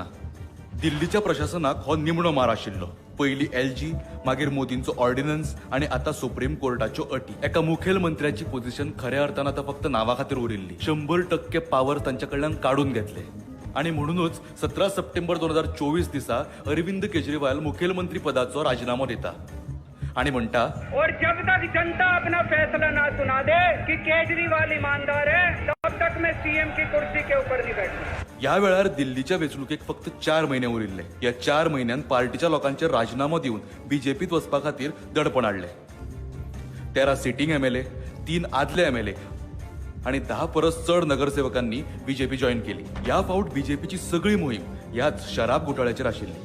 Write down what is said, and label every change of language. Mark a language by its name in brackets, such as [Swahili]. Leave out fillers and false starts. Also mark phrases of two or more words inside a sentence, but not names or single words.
[Konkani] दिल्लीच्या प्रशासनाक हो निमणो मार आशिल्लो. पयलीं LG, मागीर मोदींचो ऑर्डिनन्स आणि आता सुप्रीम कोर्टाच्यो अटी. एका मुखेलमंत्र्याची पोझिशन खऱ्या अर्थान आता फक्त नावा खातीर उरिल्ली. 100% पावर तांच्या कडल्यान काढून घेतले. आणि म्हणूनच 17 सप्टेंबर 2024 दिसा अरविंद केजरीवाल मुखेलमंत्री पदाचो राजीनामो दिता आणि म्हणटा, [Hindi] और जब तक जनता अपना फैसला ना सुना दे कि केजरीवाल ईमानदार है, तब तक मैं सीएम की कुर्सी के ऊपर नहीं बैठूंगा. [Konkani] या वेळार दिल्लीच्या वेंचणुकेक फक्त 4 महिने उरिल्ले. या 4 महिन्यात पार्टीच्या लोकांचे राजीनामो दिवन बीजेपीत वचपा खातीर दडपण हाडले. 13 [English] sitting MLA, [Konkani] 3 आदले MLA आणि 10 परस चड नगरसेवकांनी बीजेपी जॉईन केली. या फावट बीजेपीची सगळी मोहीम याच शराब घोटाळ्याचेर आशिल्ली.